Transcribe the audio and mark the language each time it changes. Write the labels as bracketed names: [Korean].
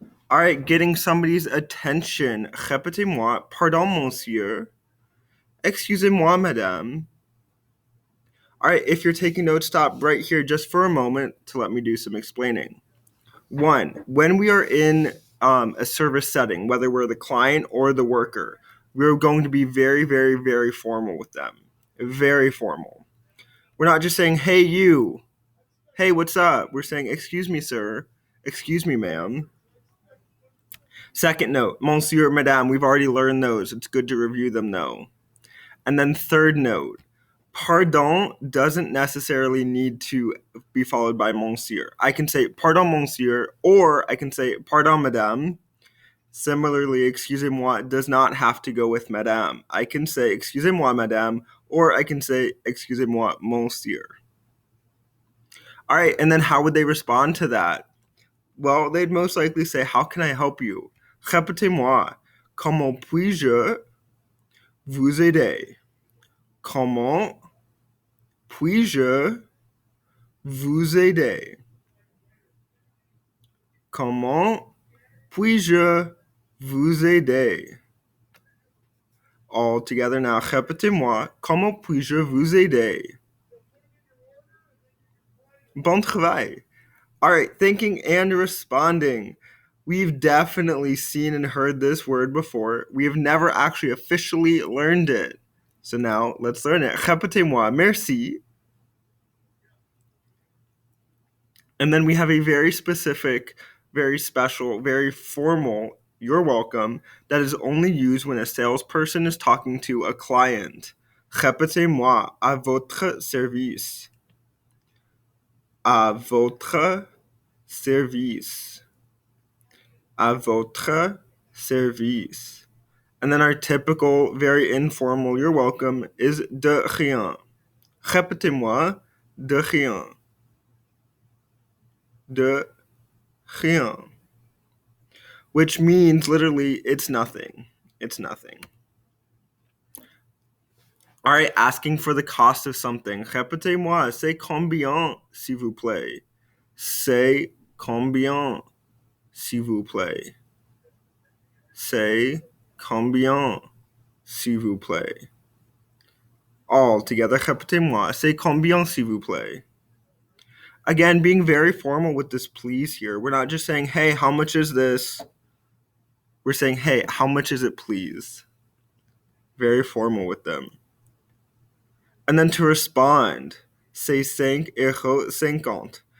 [English] All right, getting somebody's attention. [French] Répétez-moi, pardon, monsieur. Excusez-moi, madame. [English] All right, if you're taking notes, stop right here just for a moment to let me do some explaining. 1, when we are in a service setting, whether we're the client or the worker, we're going to be very, very, very formal with them. Very formal. We're not just saying, hey, you. Hey, what's up? We're saying, excuse me, sir. Excuse me, ma'am. Second note, monsieur, madame. We've already learned those. It's good to review them, though. And then third note, pardon doesn't necessarily need to be followed by monsieur. I can say [French] pardon, monsieur, [English] or I can say [French] pardon, madame. [English] Similarly, excusez-moi does not have to go with madame. I can say [French] excusez-moi, madame, [English] or I can say [French] excusez-moi, monsieur. [English] All right, and then how would they respond to that? Well, they'd most likely say, how can I help you? [French] Répétez-moi, comment puis-je vous aider? Comment puis-je vous aider? Comment puis-je vous aider? [English] All together now, [French] répétez-moi, comment puis-je vous aider? Bon travail. [English] All right, thinking and responding. We've definitely seen and heard this word before. We have never actually officially learned it. So now let's learn it. [French] Répétez-moi, merci. [English] And then we have a very specific, very special, very formal, you're welcome, that is only used when a salesperson is talking to a client. [French] Répétez-moi, à votre service. À votre service. À votre service. [English] And then our typical, very informal, you're welcome, is [French] de rien. Répétez-moi, de rien. De rien. [English] Which means literally, it's nothing. It's nothing. All right, asking for the cost of something. [French] Répétez-moi, c'est combien, s'il vous plaît? C'est combien, s'il vous plaît? C'est combien, s'il vous plaît? [English] All together, [French] répétez-moi, c'est combien, s'il vous plaît? [English] Again, being very formal with this please here. We're not just saying, hey, how much is this? We're saying, hey, how much is it, please? Very formal with them. And then to respond, say 5,50.